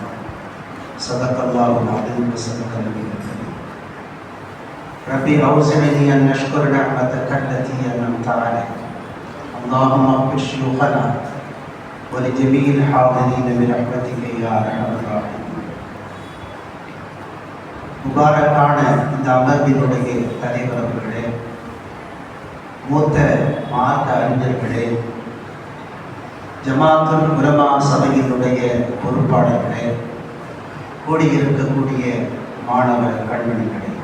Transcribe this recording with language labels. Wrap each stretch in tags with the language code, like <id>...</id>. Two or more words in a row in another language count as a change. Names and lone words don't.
<ar>صدق الله العظيم وصدق النبي الكريم. ربي أوزعني أن نشكر نعمتك التي أنعمت علينا. اللهم اغفر شيوخنا ولجميع الحاضرين برحمتك يا أرحم الراحمين.</ar> <ta>முபாரக்கான இந்த அமர்வினுடைய தலைவர் அவர்களே, மூத்த மார்க்க அறிஞர்களே, ஜமாத்துல் உலமா சபையினுடைய பொறுப்பாளர்களே, கூடியிருக்கக்கூடிய மாணவ கண்மணிகளே,</ta>